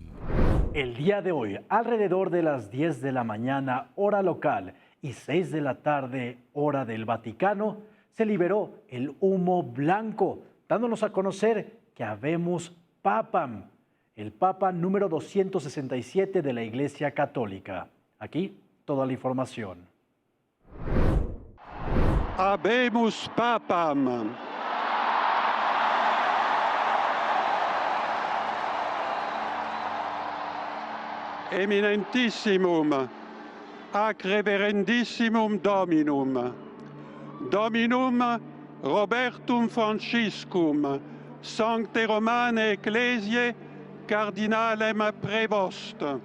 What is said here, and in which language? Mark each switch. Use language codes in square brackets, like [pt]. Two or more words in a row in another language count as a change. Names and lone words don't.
[es] El día de hoy, alrededor de las 10 de la mañana, hora local, y 6 de la tarde, hora del Vaticano, se liberó el humo blanco, dándonos a conocer que [la] Habemus Papam, [es] el Papa número 267 de la Iglesia Católica. Aquí, toda la información. [la] Habemus Papam. Eminentissimum, ac reverendissimum Dominum, Dominum Robertum Franciscum, Sancte Romane Ecclesiae, Cardinalem Prevost,